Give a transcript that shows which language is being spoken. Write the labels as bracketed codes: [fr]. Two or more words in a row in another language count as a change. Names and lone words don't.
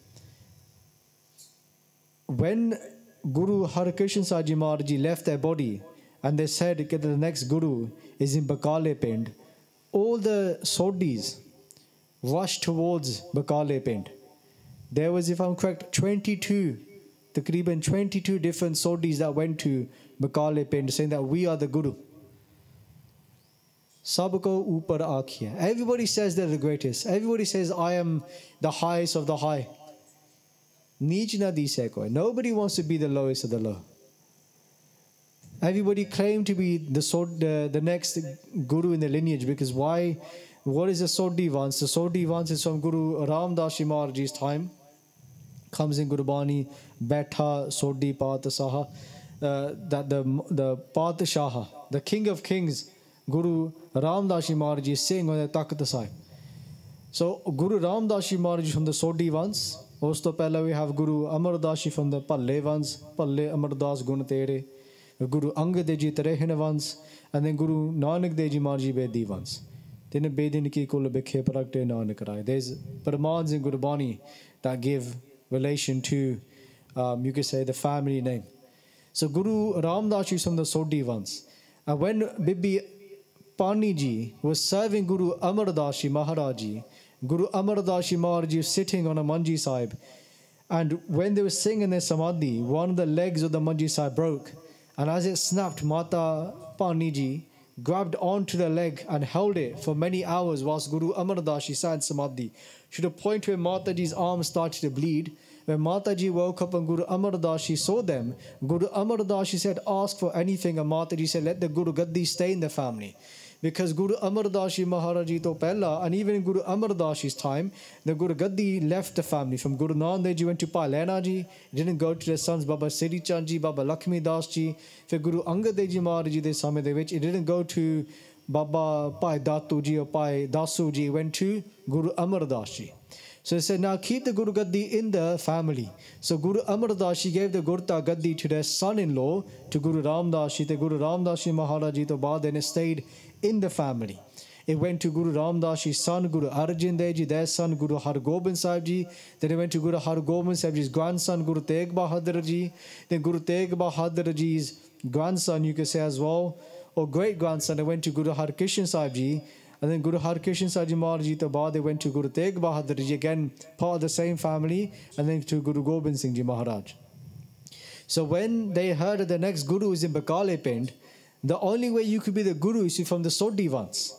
[en] When Guru Harkrishan Sahib Ji Maharaj Ji left their body and they said that the next Guru is in Bakale Pind, all the Sodhis rushed towards Bakale Pind. There was, if I'm correct, 22 different Sodhis that went to Bakale Pind saying that we are the Guru. [pa] ਸਭਕੋ ਉਪਰ ਆਖੀਆ. [en] Everybody says they're the greatest. Everybody says I am the highest of the high. [pa] ਨੀਚ ਨ ਦਿਸੈ ਕੋਇ. [en] Nobody wants to be the lowest of the low. Everybody claimed to be the next Guru in the lineage, because why? What is the Sodhi Vans? The Sodhi Vans is from Guru Ram Das Ji Maharaj Ji's time. Comes in Gurbani, [pa] ਬੈਠਾ ਸੋਢੀ ਪਾਤਿਸਾਹ, [en] that the Patashaha, the King of Kings, Guru Ram Das Ji Maharaj Ji is saying on the Takht Sahib. So Guru Ram Das Ji Maharaj Ji from the Sodhi Vans. Also, pehla we have Guru Amar Das Ji from the Palle Vans, [pa] ਭਲੇ ਅਮਰ ਦਾਸ ਗੁਣ ਤੇਰੇ, [en] Guru Angad Dev Ji Tarehine Vans, and then Guru Nanak Dev Ji Maharaj Ji Bedi Vans. [pa] ਤਿਨੇ ਬੇਦੀਨ ਕੀ ਕੁਲ ਬਿਖੇ ਪ੍ਰਗਟੇ ਨਾਨਕ ਰਾਇ. [en] There's Paramans in Gurbani that give relation to, you could say, the family name. So Guru Ram Das Ji from the Sodhi Vans. And when Bibi Pani Ji was serving Guru Amar Das Ji Maharaj Ji, Guru Amar Das Ji Maharaj Ji was sitting on a Manji Sahib, and when they were singing their Samadhi, one of the legs of the Manji Sahib broke, and as it snapped, Mata Pani Ji grabbed onto the leg and held it for many hours whilst Guru Amar Das Ji sat in Samadhi. To the point where Mata Ji's arm started to bleed. When Mata Ji woke up and Guru Amar Das Ji saw them, Guru Amar Das Ji said, ask for anything, and Mata Ji said, let the Guru Gaddi stay in the family. Because Guru Amar Das Ji Maharaj Ji [pa] ਤੋਂ ਪਹਿਲਾਂ, [en] and even in Guru Amar Das Ji's time, the Guru Gaddi left the family. From Guru Nanak Dev Ji went to Pa Lehna Ji, didn't go to their sons Baba Siri Chand Ji, Baba Lakshmi Das Ji. For Guru Angad Dev Ji Maharaj Ji [pa] ਦੇ ਸਮੇਂ ਦੇ ਵਿੱਚ, [en] it didn't go to Baba Pai Datu Ji or Pai Dasu Ji, went to Guru Amar Das Ji. So they said, now keep the Guru Gaddi in the family. So Guru Amar Das Ji gave the Gurta Gaddi to their son-in-law, to Guru Ram Das Ji. The Guru Ram Das Ji Maharaj Ji [pa] ਤੋਂ ਬਾਅਦ, [en] then it stayed in the family. It went to Guru Ram Das Ji's son, Guru Arjan Dev Ji, their son, Guru Har Gobind Sahib Ji. Then it went to Guru Har Gobind Sahib Ji's grandson, Guru Tegh Bahadur Ji. Then Guru Tegh Bahadur Ji's grandson, you could say as well, or great-grandson, it went to Guru Harkrishan Sahib Ji. And then Guru Harkrishan Sahib Ji Maharaj Ji [pa] ਤੋਂ ਬਾਅਦ, [en] they went to Guru Tegh Bahadur Ji, again part of the same family, and then to Guru Gobind Singh Ji Maharaj. So when they heard that the next Guru is in Bakale Pind, the only way you could be the Guru is from the Sodhi Vans.